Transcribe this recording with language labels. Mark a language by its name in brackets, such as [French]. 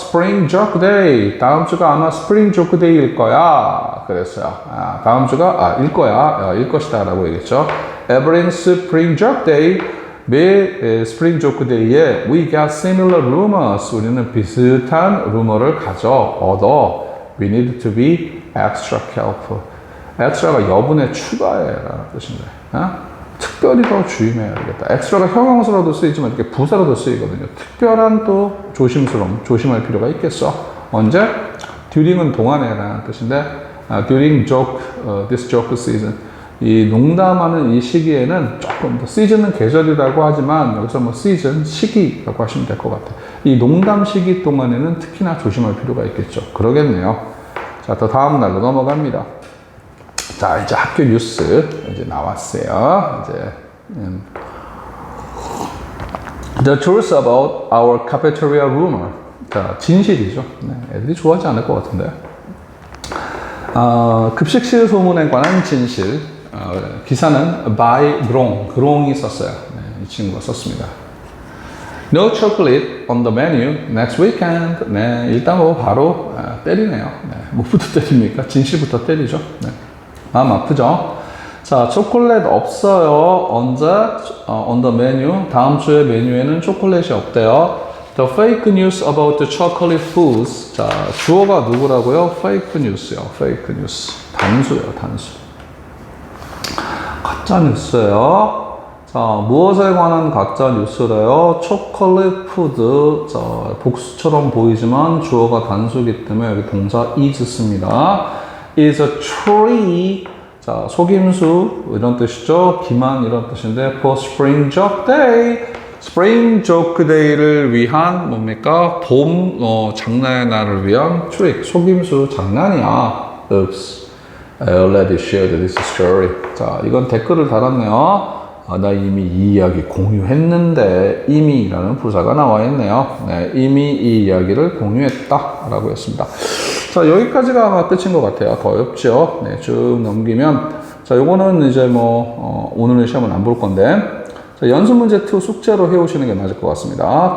[Korean] Spring Joke Day. 다음 주가 아마 Spring Joke Day일 거야. 그랬어요. 다음 주가 일 거야. 일 것이다 라고 얘기했죠. [English] Every Spring Joke Day. 매 Spring Joke Day에 we got similar rumors. [Korean] 우리는 비슷한 루머를 얻어. [English] We need to be extra careful. [Korean] extra가 여분의 추가해 라는 뜻인데. 특별히 더 주의해야겠다. 엑스트라가 형용사로도 쓰이지만 이렇게 부사로도 쓰이거든요. 특별한 또 조심할 필요가 있겠어. 언제? [English] during은 동안에라는 뜻인데 during joke, this joke season. [Korean] 이 농담하는 이 시기에는 조금 더 시즌은 계절이라고 하지만 여기서 뭐 시즌, 시기라고 하시면 될 것 같아요. 이 농담 시기 동안에는 특히나 조심할 필요가 있겠죠. 그러겠네요. 자, 또 다음 날로 넘어갑니다. 자, 이제 학교 뉴스 이제 나왔어요. [English] 이제 The truth about our cafeteria rumor. 자, 진실이죠. [Korean] 네, 애들이 좋아하지 않을 것 같은데. 급식실 소문에 관한 진실. 기사는 by 그롱이 썼어요. [English] 네, 이 친구가 썼습니다. No chocolate on the menu next weekend. [Korean] 네, 일단 뭐 바로 때리네요. 네, 뭐부터 때립니까? 진실부터 때리죠. 네, 마음 아프죠? 자, 초콜릿 없어요. 언제? on the menu. 다음 주에 메뉴에는 초콜릿이 없대요. [English] The fake news about the chocolate foods. [Korean] 자, 주어가 누구라고요? fake news요. fake news. 단수요, 단수. 가짜 뉴스예요. 자, 무엇에 관한 가짜 뉴스래요? 초콜릿 푸드. 자, 복수처럼 보이지만 주어가 단수이기 때문에 여기 동사 is 씁니다. is a tree. 자, 속임수 이런 뜻이죠. 기만 이런 뜻인데 for spring joke day. spring joke day를 위한 뭡니까? 봄 장난의 날을 위한 트릭. 속임수 장난이야. Oops. [English] I already shared this story. [Korean] 자, 이건 댓글을 달았네요. 나 이미 이 이야기 공유했는데 이미라는 부사가 나와 있네요. 네, 이미 이 이야기를 공유했다 라고 했습니다. 자, 여기까지가 아마 끝인 것 같아요. 더 어렵죠. 네, 쭉 넘기면 자, 요거는 이제 뭐 오늘은 시험은 안 볼 건데 자, 연습문제 2 숙제로 해오시는 게 맞을 것 같습니다.